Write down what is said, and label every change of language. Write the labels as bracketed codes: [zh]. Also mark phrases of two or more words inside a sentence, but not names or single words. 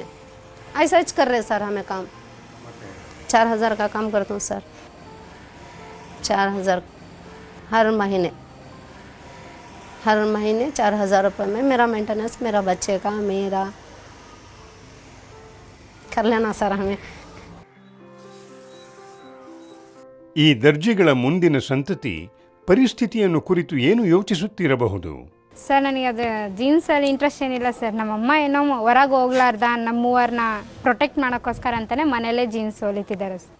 [hi] ऐसा ही कर रहे सर हमें काम. 4,000 का काम करता हूँ सर. 4,000 हर महीने 4,000 रुपये में मेरा मेंटेनेंस, मेरा बच्चे का, मेरा कर लेना सर हमें. [kn] ಈ ದರ್ಜಿಗಳ ಮುಂದಿನ ಸಂತತಿ ಪರಿಸ್ಥಿತಿಯನ್ನು ಕುರಿತು ಏನು ಯೋಚಿಸುತ್ತಿರಬಹುದು? ಸರ್ ನನಗೆ ಅದು ಜೀನ್ಸಲ್ಲಿ ಇಂಟ್ರೆಸ್ಟ್ ಏನಿಲ್ಲ ಸರ್. ನಮ್ಮಮ್ಮ ಏನೋ ಹೊರಗೆ ಹೋಗ್ಲಾರ್ದ ನಮ್ಮ ಮೂವರನ್ನ ಪ್ರೊಟೆಕ್ಟ್ ಮಾಡೋಕ್ಕೋಸ್ಕರ ಅಂತಲೇ ಮನೆಯಲ್ಲೇ ಜೀನ್ಸ್ ಹೊಲಿತಿದ್ದಾರೆ ಸರ್.